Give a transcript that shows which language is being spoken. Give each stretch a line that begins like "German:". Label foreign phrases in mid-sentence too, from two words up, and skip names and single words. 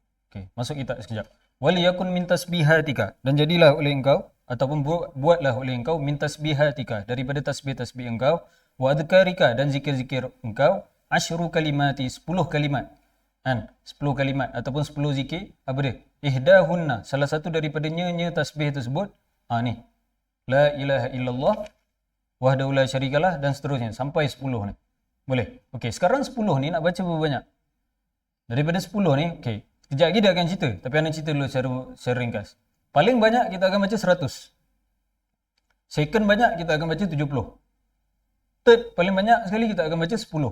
Malay: Okey, masuk kitab sekejap.
Arabic: وليكن من تسبيحاتك,
Malay: dan jadilah oleh engkau ataupun buatlah oleh engkau
Arabic: من تسبيحاتك,
Malay: daripada tasbih-tasbih engkau,
Arabic: وأذكارك,
Malay: dan zikir-zikir engkau,
Arabic: عشر كلمات,
Malay: 10 kalimat. 10 kalimat ataupun 10 zikir, apa dia? Ihdahunna, salah satu daripadanya tasbih tersebut, ni.
Arabic: لا إله إلا الله وحده لا شريك له,
Malay: dan seterusnya sampai 10 ni. Boleh? Okey, sekarang 10 ni nak baca berapa banyak? Daripada 10 ni, okey, Kejap lagi dia akan cerita, tapi Ana cerita dulu secara ringkas. Paling banyak kita akan baca 100. Second banyak kita akan baca 70. Third paling banyak sekali kita akan baca 10.